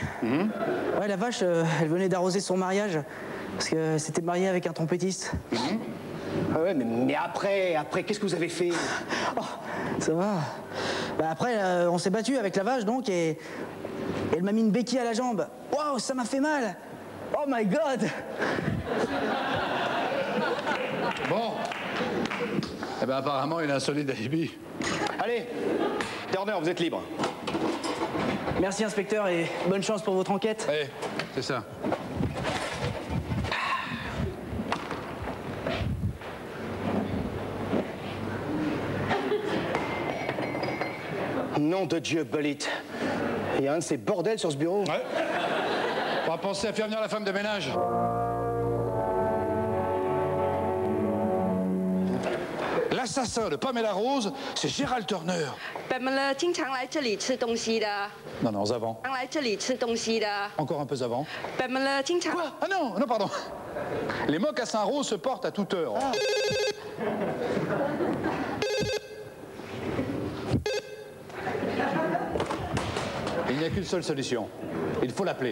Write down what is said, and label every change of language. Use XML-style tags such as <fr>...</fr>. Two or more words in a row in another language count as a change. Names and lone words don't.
<fr>Ouais, la vache, elle venait d'arroser son mariage parce que c'était marié avec un trompettiste. Ah ouais, mais après, qu'est-ce que vous avez fait? Oh, ça va. Après, on s'est battu avec la vache, donc, et elle m'a mis une béquille à la jambe. Waouh, ça m'a fait mal.</fr> <en>Oh my God.</en> <fr>Bon. Eh bien, apparemment, il a un solide alibi. Allez, Turner, vous êtes libre. Merci, inspecteur, et bonne chance pour votre enquête. Oui, c'est ça. Nom de Dieu, Bullitt. Il y a un de ces bordels sur ce bureau. Ouais. On va penser à faire venir la femme de ménage. L'assassin de Pamela Rose, c'est Gérald Turner.</fr> <zh>Pamela 经常来这里吃东西的。</zh> <fr>Non, non, avant.</fr> <zh>常来这里吃东西的。</zh> <fr>Encore un peu avant.</fr> <zh>Pamela 经常。</zh> <fr>Quoi? Ah non, non, pardon. Les mocassins roses se portent à toute heure. Ah. Il n'y a qu'une seule solution. Il faut l'appeler.</fr>